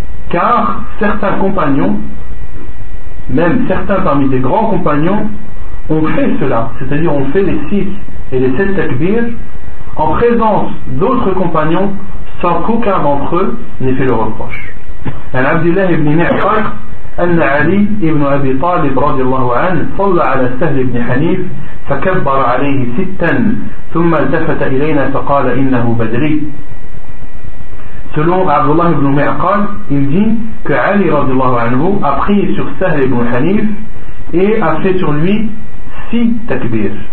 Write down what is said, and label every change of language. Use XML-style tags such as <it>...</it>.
<fr>Car certains compagnons, même certains parmi des grands compagnons, ont fait cela, c'est-à-dire ont fait les 6 et les 7 takbir en présence d'autres compagnons sans qu'aucun d'entre eux n'ait fait le reproche. Al-Abdillah ibn Mi'far.</fr> <ar>أن علي بن أبي طالب رضي الله عنه صلى على سهل بن حنيف فكبر عليه ستا ثم التفت إلينا فقال إنه بدري.</ar> <fr>Selon Abdullah ibn Mi'qal, il dit que Ali</fr> <ar>رضي الله عنه</ar> <fr>a prié sur سهل بن حنيف et a fait sur lui six takbir.</fr>